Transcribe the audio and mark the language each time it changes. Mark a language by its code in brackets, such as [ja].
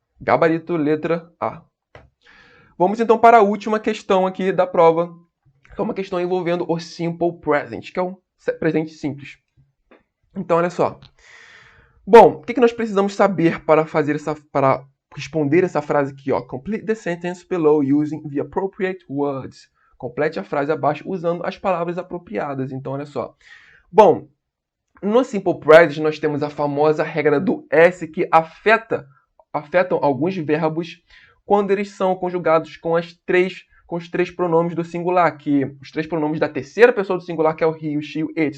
[pt] Gabarito, letra A. Vamos então para a última questão aqui da prova, que é uma questão envolvendo o simple present, que é o presente simples. Então, olha só. Bom, o que nós precisamos saber para responder essa frase aqui, ó? [en] Complete the sentence below using the appropriate words. [pt] Complete a frase abaixo usando as palavras apropriadas. Então, olha só. Bom, no simple present nós temos a famosa regra do S que afetam alguns verbos quando eles são conjugados com os três pronomes do singular, que os três pronomes da terceira pessoa do singular, que é o he, o she, o it.